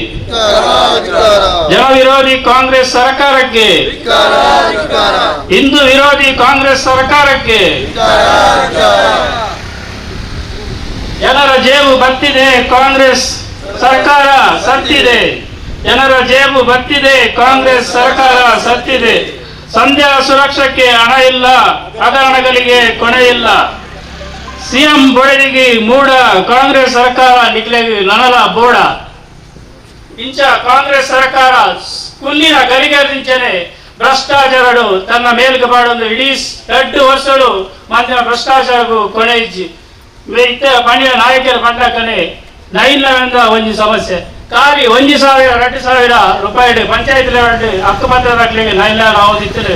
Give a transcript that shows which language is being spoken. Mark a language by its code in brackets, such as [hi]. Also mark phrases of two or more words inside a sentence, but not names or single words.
[kn] ಜನವಿರೋಧಿ ಕಾಂಗ್ರೆಸ್ ಸರ್ಕಾರಕ್ಕೆ, ಹಿಂದೂ ವಿರೋಧಿ ಕಾಂಗ್ರೆಸ್ ಸರ್ಕಾರಕ್ಕೆ ಜನರ ಜೇಬು ಬತ್ತಿದೆ, ಕಾಂಗ್ರೆಸ್ ಸರ್ಕಾರ ಸತ್ತಿದೆ. ಜನರ ಜೇಬು ಬತ್ತಿದೆ, ಕಾಂಗ್ರೆಸ್ ಸರ್ಕಾರ ಸತ್ತಿದೆ. ಸಂಧ್ಯಾ ಸುರಕ್ಷಕ್ಕೆ ಹಣ ಇಲ್ಲ, ಹಗರಣಗಳಿಗೆ ಕೊನೆ ಇಲ್ಲ. [tcy] ಸಿಎಂ ಬೊಡೆದಿಗೆ ಮೂಡ, ಕಾಂಗ್ರೆಸ್ ಸರ್ಕಾರ ನಿಕ್ಲೆಗೆ ನನಲ ಬೋಡ. ಇಂಚ ಕಾಂಗ್ರೆಸ್ ಸರ್ಕಾರ ಕುಲ್ಲಿನ ಗರಿಗರಿಂಚನೆ ಭ್ರಷ್ಟಾಚಾರಡು ತನ್ನ ಮೇಲ್ಗೆ ಬಾಡೊಂದು ಇಡೀ 2 ವರ್ಷಗಳು ಮಂದಿನ ಭ್ರಷ್ಟಾಚಾರಕ್ಕೂ ಕೊನೆ ಇಜ್ಜಿ ಇತ್ತ ಪಣಿಯ ನಾಯಕರ ಬಂಡಕನೆ ನೈಲ್ಯವೆಂದ ಒಂಜಿ ಸಮಸ್ಯೆ ಖಾಲಿ 1,000-2,000 ರೂಪಾಯಿ ಪಂಚಾಯತ್ ಲೆವೆಲ್ ಹಕ್ಕುಪತ್ರ ಹಾಕ್ಲಿಕ್ಕೆ ನೈಲ್ಯ ಆವದಿತ್ತು.